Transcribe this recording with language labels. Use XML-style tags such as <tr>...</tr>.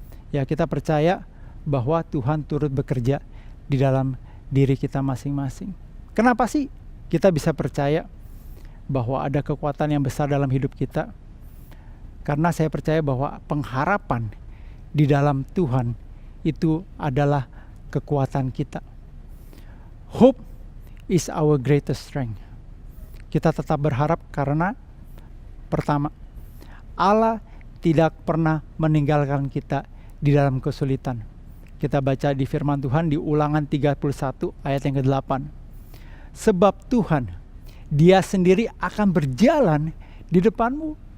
<id>Ya, kita percaya bahwa Tuhan turut bekerja di dalam diri kita masing-masing. Kenapa sih kita bisa percaya bahwa ada kekuatan yang besar dalam hidup kita? Karena saya percaya bahwa pengharapan di dalam Tuhan itu adalah kekuatan kita.</id> <en>Hope is our greatest strength.</en> <id>Kita tetap berharap karena pertama, Allah tidak pernah meninggalkan kita di dalam kesulitan. Kita baca di firman Tuhan di Ulangan 31 ayat yang ke-8. Sebab Tuhan, Dia sendiri akan berjalan di depanmu.</id>